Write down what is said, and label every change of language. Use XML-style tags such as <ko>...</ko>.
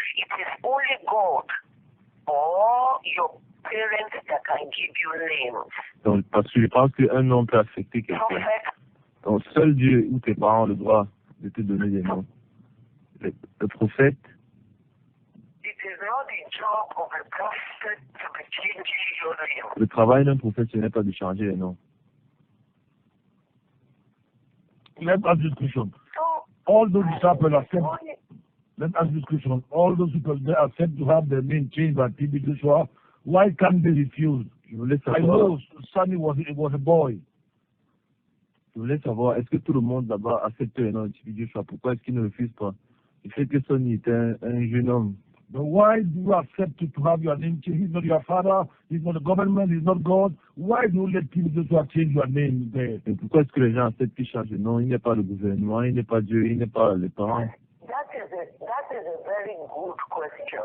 <en>It is only God or your parents that can give you names.</en> <fr>Donc, parce que je pense qu'un nom peut affecter quelqu'un.</fr> <en>Prophet,</en> <fr>Donc, seul Dieu ou tes parents ont le droit de te donner des noms. Le prophète,</fr> <en>it is not the job of a prophet to be changing your name.</en> <fr>le travail d'un prophète, ce n'est pas de changer les noms.</fr> <en>Let's ask this question. So, All those disciples are sent. Let's ask this question. All those people they are sent to have their name changed by TB Joshua. Why can't they refuse?</en> <fr>Je voulais</fr> <en>I</en> <fr>savoir,</fr> <en>know Sonny was a boy.</en> <fr>est-ce que tout le monde là-bas accepte les noms de TB Joshua? Pourquoi est-ce qu'ils ne refusent pas? Il fait que Sonny est un jeune homme.</fr> <en>But why do you accept to have your name changed? He's not your father, he's not the government, he's not God. Why do you let people just change your name there?</en> <fr>Et pourquoi est-ce que les gens acceptent qu'il change de nom? Il n'est pas le gouvernement, il n'est pas Dieu, il n'est pas les parents.</fr> <en>That is a very good question.</en>